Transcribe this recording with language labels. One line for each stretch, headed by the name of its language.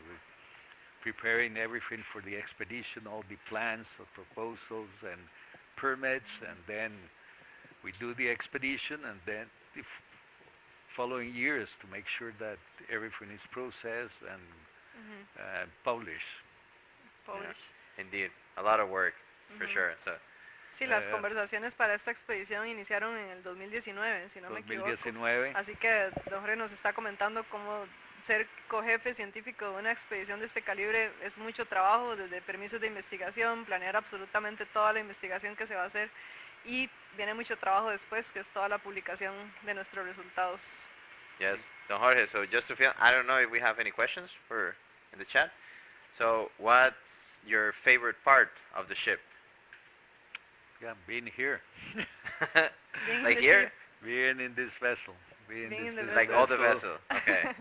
English: We're preparing everything for the expedition, all the plans, the proposals, and permits, and then we do the expedition, and then the following years to make sure that everything is processed and published. Yeah. Indeed, a lot of work, for sure. So,
Spanish: sí, las conversaciones para esta expedición iniciaron en el 2019, si no me equivoco. Así que Don Jorge nos está comentando cómo ser cojefe científico de una expedición de este calibre es mucho trabajo, desde permisos de investigación, planear absolutamente toda la investigación que se va a hacer, y viene mucho trabajo después, que es toda la publicación de nuestros resultados.
English: Yes, don Jorge. So just to feel, I don't know if we have any questions for in the chat. So what's your favorite part of the ship? Yeah, being here. Like here? Being in this vessel. Being in this the Like all the vessel. Okay.